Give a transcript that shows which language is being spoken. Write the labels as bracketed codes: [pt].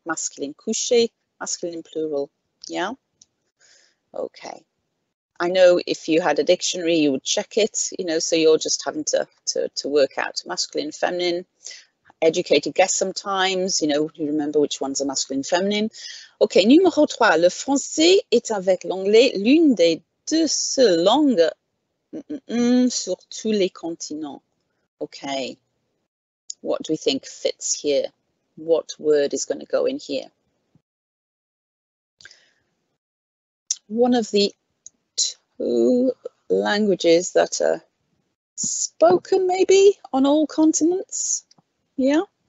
[en] Masculine. Coucher, masculine plural. Yeah. Okay. I know if you had a dictionary, you would check it, you know, so you're just having to work out masculine, feminine. Educated guess sometimes, you know, you remember which ones are masculine, feminine. [fr] Okay, numéro 3. Le français est avec l'anglais l'une des deux seules langues sur tous les continents. [en] Okay. What do we think fits here? What word is going to go in here? One of the 2 languages that are spoken maybe on all continents. Yeah.